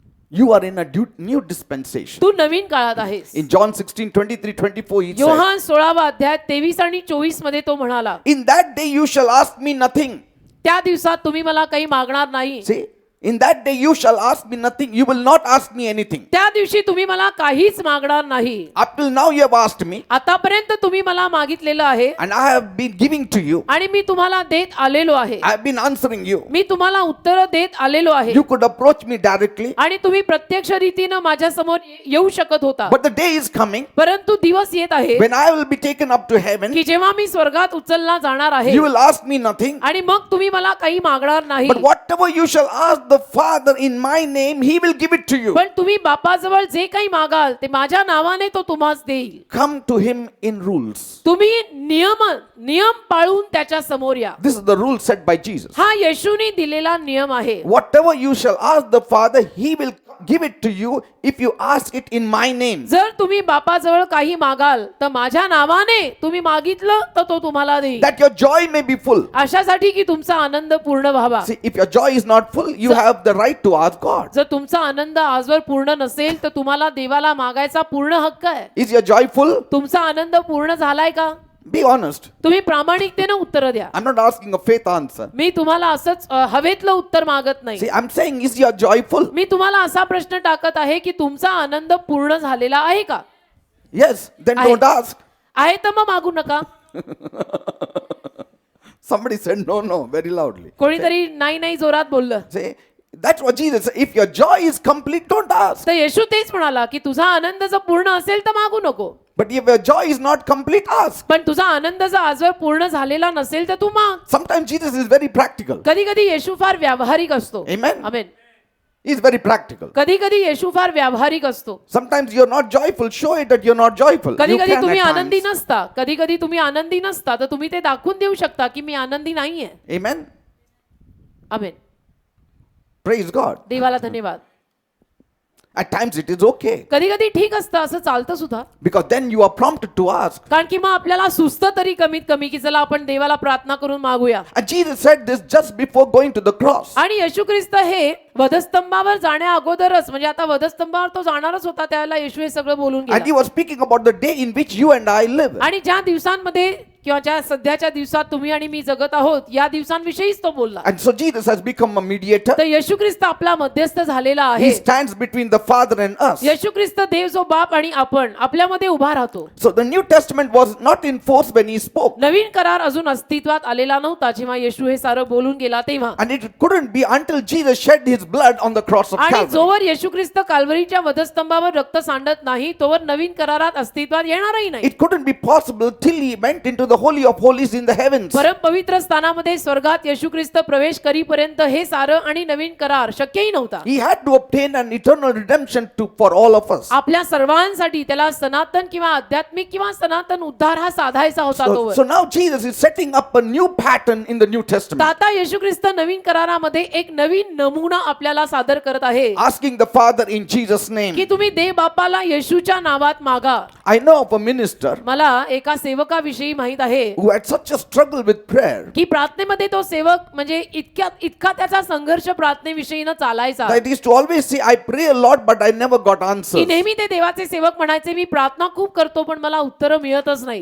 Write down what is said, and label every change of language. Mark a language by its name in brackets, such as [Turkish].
[English] you are in a new dispensation. [Marathi] तू नवीन काळात आहेस. [English] In John 16:23-24 he said, [Marathi] Yohan 16वा अध्याय 23 आणि 24 मध्ये तो म्हणाला, [English] in that day you shall ask me nothing. [Marathi] त्या दिवसात तुम्ही मला काही मागणार नाही. [English] See, In that day you shall ask me nothing. You will not ask me anything. [Marathi] त्या दिवशी तुम्ही मला काहीच मागणार नाही. [English] Up till now you have asked me, [Marathi] आतापर्यंत तुम्ही मला मागितलेलं आहे [English] and I have been giving to you. [Marathi] आणि मी तुम्हाला देत आलेलो आहे. [English] I have been answering you. [Marathi] मी तुम्हाला उत्तर देत आलेलो आहे [English] You could approach me directly, [Marathi] आणि तुम्ही प्रत्यक्ष रीतीनं माझ्या समोर येऊ शकत होता. [English] but the day is coming [Marathi] परंतु दिवस येत आहे [English] when I will be taken up to heaven. [Marathi] की जेव्हा मी स्वर्गात उचलला जाणार आहे [English] You will ask me nothing, [Marathi] आणि मग तुम्ही मला काही मागणार नाही. [English] but whatever you shall ask the Father in my name, He will give it to you. [Marathi] पण तुम्ही बापाजवळ जे काही मागाल ते माझ्या नावाने तो तुम्हास देईल. [English] Come to Him in rules. [Marathi] तुम्ही नियम पाळून त्याच्या समोर या. [English] This is the rule set by Jesus. [Marathi] हा येशूने दिलेला नियम आहे. [English] Whatever you shall ask the Father, He will give it to you if you ask it in my name. [Marathi] जर तुम्ही बापाजवळ काही मागाल तर माझ्या नावाने तुम्ही मागितलं तर तो तुम्हाला देईल. [English] That your joy may be full. [Marathi] अशासाठी की तुमचा आनंद पूर्ण व्हावा. [English] See, if your joy is not full, you have the right to ask God. [Marathi] जर तुमचा आनंद आजवर पूर्ण नसेल तर तुम्हाला देवाला मागायचा पूर्ण हक्क आहे. [English] Is your joy full? [Marathi] तुमचा आनंद पूर्ण झालाय का? [English] Be honest. [Marathi] तुम्ही प्रामाणिकतेने उत्तर द्या. [English] I'm not asking a faith answer. [Marathi] मी तुम्हाला असंच हवेतलं उत्तर मागत नाही. [English] See, I'm saying, is your joy full? [Marathi] मी तुम्हाला असा प्रश्न टाकत आहे की तुमचा आनंद पूर्ण झालेला आहे का? [English] Yes, then [Marathi] आहे. [English] don't ask. [Marathi] आहे तर मग मागू नका. [English] Somebody said no very loudly. [Marathi] कोणीतरी नाही नाही जोरात बोललं. [English] Say, that's what Jesus said. If your joy is complete, don't ask. [Marathi] तर येशू तेच म्हणाला की तुझा आनंद जर पूर्ण असेल तर मागू नको. [English] But if your joy is not complete, ask. [Marathi] पण तुझा आनंद जर आजवर पूर्ण झालेला नसेल तर तू माग. [English] Sometimes Jesus is very practical. [Marathi] कधी कधी येशू फार व्यावहारिक असतो. [English] Amen. [Marathi] आमेन. [English] He's very practical. [Marathi] कधी कधी येशू फार व्यावहारिक असतो. [English] Sometimes you're not joyful. Show it that you're not joyful. [Marathi] कधी [English] You [Marathi] कधी [English] can [Marathi] तुम्ही [English] at [Marathi] आनंदी [English] times. [Marathi] नसता. कधी कधी तुम्ही आनंदी नसता तर तुम्ही ते दाखवून देऊ शकता की मी आनंदी नाहीये. [English] Amen. [Marathi] आमेन. [English] Praise God. [Marathi] देवाला धन्यवाद. [English] At times it is okay. [Marathi] कधी कधी ठीक असतं, असं चालतं सुद्धा. [English] Because then you are prompted to ask. [Marathi] कारण की मग आपल्याला सुचतं तरी कमीत कमी की चला आपण देवाला प्रार्थना करून मागूया. [English] And Jesus said this just before going to the cross. [Marathi] आणि येशू ख्रिस्त हे वधस्तंभावर जाण्या अगोदरच म्हणजे आता वधस्तंभावर तो जाणारच होता त्यावेळेला येशू हे सगळं बोलून [English] And he [Marathi] गेला. [English] was speaking about the day in which you and I live. [Marathi] आणि ज्या दिवसांमध्ये किंवा ज्या सध्याच्या दिवसात तुम्ही आणि मी जगत आहोत या दिवसांविषयीच तो बोलला. [English] And so Jesus has become a mediator. [Marathi] तर येशू ख्रिस्त आपला मध्यस्थ झालेला [English] He [Marathi] आहे. [English] stands between the Father and us. [Marathi] येशू ख्रिस्त देव जो बाप आणि आपण आपल्यामध्ये उभा राहतो. [English] So the New Testament was not in force when he spoke. [Marathi] नवीन करार अजून अस्तित्वात आलेला नव्हता जेव्हा येशू हे सारं बोलून गेला तेव्हा. [English] And it couldn't be until Jesus shed his blood on the cross of [Marathi] आणि [English] Calvary. [Marathi] जोवर येशू ख्रिस्त काल्वरीच्या वधस्तंभावर रक्त सांडत नाही तोवर नवीन करारात अस्तित्वात येणारही नाही. [English] It couldn't be possible till he went into the Holy of Holies in the heavens. [Marathi] परम पवित्र स्थानामध्ये स्वर्गात येशू ख्रिस्त प्रवेश करीपर्यंत हे सारं आणि नवीन करार शक्यही नव्हता. [English] He had to obtain an eternal redemption for all of us. [Marathi] आपल्या सर्वांसाठी त्याला सनातन किंवा आध्यात्मिक किंवा सनातन उद्धार हा साधायचा होता [English] So [Marathi] तोवर. [English] now Jesus is setting up a new pattern in the New [Marathi] तर [English] Testament. [Marathi] आता येशू ख्रिस्त नवीन करारामध्ये एक नवीन नमुना आपल्याला सादर करत आहे [English] Asking the Father in Jesus' name. [Marathi] की तुम्ही देव बापाला येशूच्या नावात मागा. [English] I know of a minister [Marathi] मला एका सेवकाविषयी माहित आहे [English] who had such a struggle with prayer [Marathi] की प्रार्थनेमध्ये तो सेवक म्हणजे इतका त्याचा संघर्ष प्रार्थनेविषयीनं चालायचा [English] that he used to always say, I pray a lot, but I never got [Marathi] की [English] answers. [Marathi] नेहमी ते देवाचे सेवक म्हणायचे मी प्रार्थना खूप करतो पण मला उत्तर मिळतच नाही.